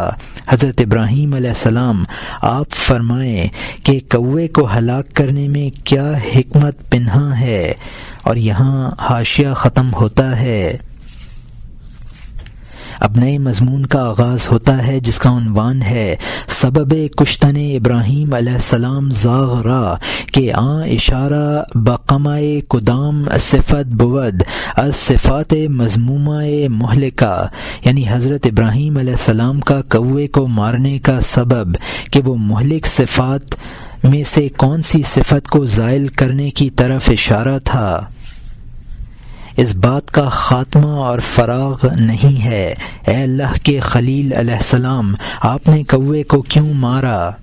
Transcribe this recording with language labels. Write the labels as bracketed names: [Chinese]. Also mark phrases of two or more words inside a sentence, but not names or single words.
[Urdu] حضرت ابراہیم [Arabic] علیہ السلام [Urdu] آپ فرمائیں کہ کوے کو ہلاک کرنے میں کیا حکمت پنہاں ہے، اور یہاں حاشیہ ختم ہوتا ہے۔ اب نئے مضمون کا آغاز ہوتا ہے جس کا عنوان ہے [Persian] سبب کشتن ابراہیم علیہ السلام زاغ را کہ آن اشارہ بقمائے کدام صفت بود از صفات مذمومہ مہلکہ، [Urdu] یعنی حضرت ابراہیم [Arabic] علیہ السلام [Urdu] کا کوے کو مارنے کا سبب کہ وہ مہلک صفات میں سے کون سی صفت کو زائل کرنے کی طرف اشارہ تھا۔ اس بات کا خاتمہ اور فراغ نہیں ہے۔ اے اللہ کے خلیل [Arabic] علیہ السلام، [Urdu] آپ نے کوے کو کیوں مارا؟